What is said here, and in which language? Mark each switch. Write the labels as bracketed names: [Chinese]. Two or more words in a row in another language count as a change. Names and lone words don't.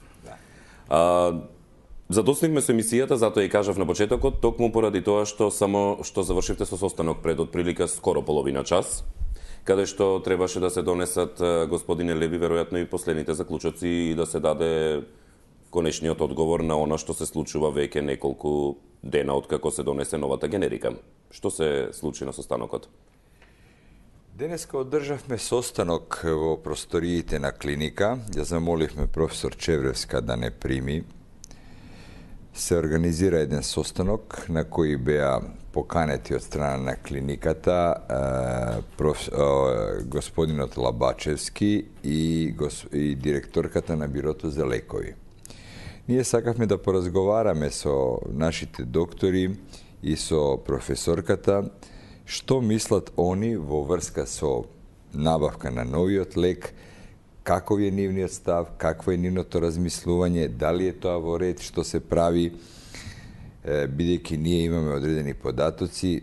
[Macedonian] Задоснивме со емисијата, затоа и кажав на почетокот, токму поради тоа што само што завршивте со состанок пред отприлика скоро половина час, каде што требаше да се донесат, господине Леви, веројатно и последните заклучоци и да се даде конечниот одговор на она што се случува веќе неколку дена откако се донесе новата генерика. Што се случи на состанокот? Денеска одржавме состанок во просториите на клиника. Ја замоливме професор Чевревска да не прими. се организира еден состанок на кој беа поканети од страна на клиниката господинот Лабачевски и директорката на Бирото за лекови. Ние сакавме да поразговараме со нашите доктори и со професорката што мислат они во врска со набавка на новиот лек, каков е нивниот став, какво е нивното размислување, дали е тоа во ред што се прави, бидејќи ние имаме одредени податоци.